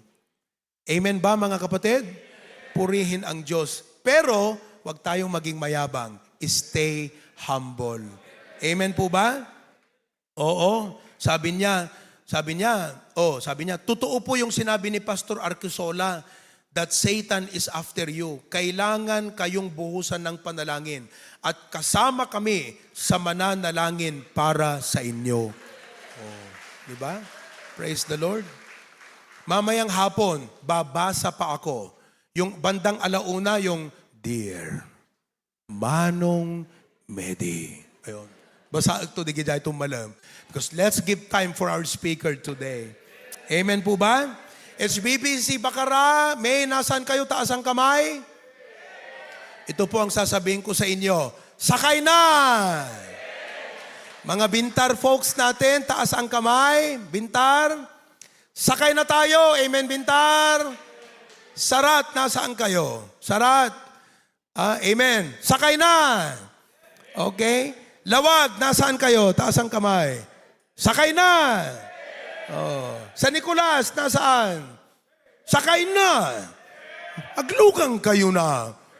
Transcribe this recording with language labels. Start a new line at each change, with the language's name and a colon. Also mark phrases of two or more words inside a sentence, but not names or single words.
Filipino: Amen ba mga kapatid? Purihin ang Diyos. Pero, huwag tayong maging mayabang.
English: Stay humble.
Filipino: Amen po ba? Oo. Sabi niya, totoo po yung sinabi ni Pastor Arquisola
English: that Satan is after you.
Filipino: Kailangan kayong buhusan ng panalangin. At kasama kami sa mananalangin para sa inyo. Oh, di ba?
English: Praise the Lord.
Filipino: Mamayang hapon, babasa pa ako. Yung bandang alauna, yung Dear Manong Medi. Ayun. Basa ito, di gaya itong malam.
English: Because let's give time for our speaker today.
Filipino: Amen po ba? HBBC Bacara, may nasaan kayo? Taas ang kamay. Ito po ang sasabihin ko sa inyo. Sakay na! Mga Bintar folks natin, taas ang kamay. Bintar. Sakay na tayo. Amen, Bintar. Sarat, nasaan kayo? Sarat. Amen. Sakay na. Okay. Lawag, nasaan kayo? Taas ang kamay. Sakay na. Oh. Sa Nicolas, nasaan? Sakay na. Aglugang kayo na.